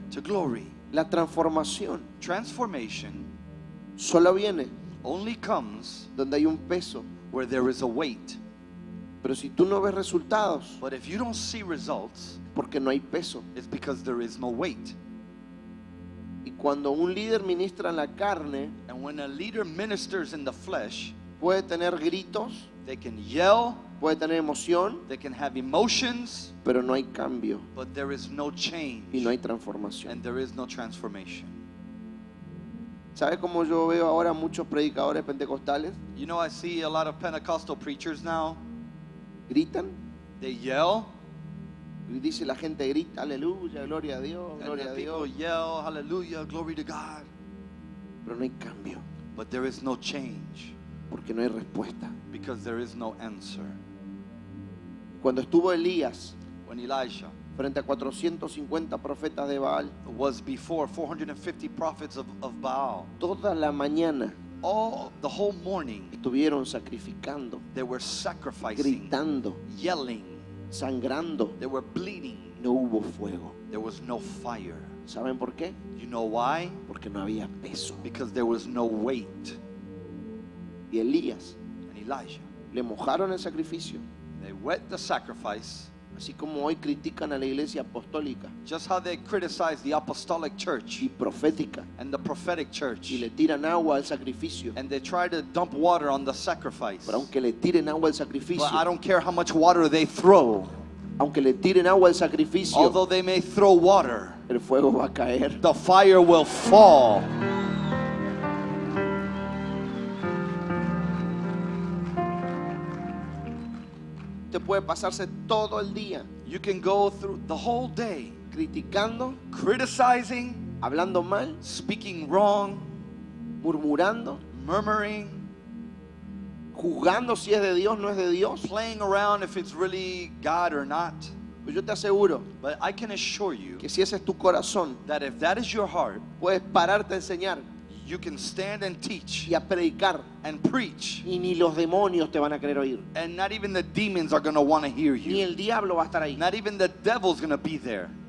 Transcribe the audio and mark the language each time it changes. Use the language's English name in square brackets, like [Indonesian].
[English] to glory. [Spanish] La transformación [English] Transformation [Spanish] solo viene [English] only comes [Spanish] donde hay un peso. [English] where there is a weight. [Spanish] Pero si tú no ves resultados, [English] But if you don't see results, [Spanish] porque no hay peso. [English] it's because there is no weight. [Spanish] Y cuando un líder ministra en la carne, [English] And when a leader ministers in the flesh, [Spanish] puede tener gritos, [English] they can yell, [Spanish] puede tener emoción, [English] they can have emotions, [Spanish] pero no hay cambio [English] but there is no change [Spanish] y no hay transformación. [English] and there is no transformation. [Spanish] ¿Sabes cómo yo veo ahora muchos predicadores pentecostales? [English] You know, I see a lot of Pentecostal preachers now. [Spanish] Gritan [English] They yell, [Spanish] y dice la gente grita, aleluya, gloria a Dios, [English] and [Spanish] gloria [English] then [Spanish] a [English] people [Spanish] Dios, [English] yell, hallelujah, glory to God. [Spanish] pero no hay cambio [English] But there is no change [Spanish] porque no hay respuesta. [English] because there is no answer. [Spanish] Cuando estuvo Elías [English] When Elijah [Spanish] frente a 450 profetas de Baal, [English] was before 450 prophets of Baal, [Spanish] toda la mañana [English] the whole morning [Spanish] estuvieron sacrificando, [English] they were sacrificing, [Spanish] gritando, [English] yelling, [Spanish] sangrando. [English] they were bleeding. [Spanish] No hubo fuego. [English] There was no fire. [Spanish] ¿Saben por qué? [English] You know why? [Spanish] Porque no había peso. [English] Because there was no weight. [Spanish] Y Elías [English] And Elijah, [Spanish] le mojaron el sacrificio, [English] they wet the sacrifice, [Spanish] así como hoy critican a la iglesia apostólica [English] just how they criticize the apostolic church [Spanish] y profética [English] and the prophetic church, [Spanish] y le tiran agua al sacrificio. [English] and they try to dump water on the sacrifice. [Spanish] Pero aunque le tiren agua al sacrificio, [English] But I don't care how much water they throw. [Spanish] aunque le tiren agua al sacrificio, [English] Although they may throw water, [Spanish] el fuego va a caer. [English] the fire will fall. [Spanish] Usted puede pasarse todo el día [English] You can go through the whole day [Spanish] criticando, [English] criticizing, [Spanish] hablando mal, [English] speaking wrong, [Spanish] murmurando, [English] murmuring, [Spanish] juzgando si es de Dios, no es de Dios. [English] playing around if it's really God or not. [Spanish] Pues yo te aseguro [English] But I can assure you [Spanish] que si ese es tu corazón, [English] that if that is your heart, [Spanish] puedes pararte a enseñar [English] you can stand and teach [Spanish] y a predicar [English] and preach, [Spanish] y ni los demonios te van a querer oír. [English] and not even the demons are going to want to hear [Spanish] Ni [English] you. [Spanish] el diablo va a estar ahí. [English] Not even the devil's going to be there.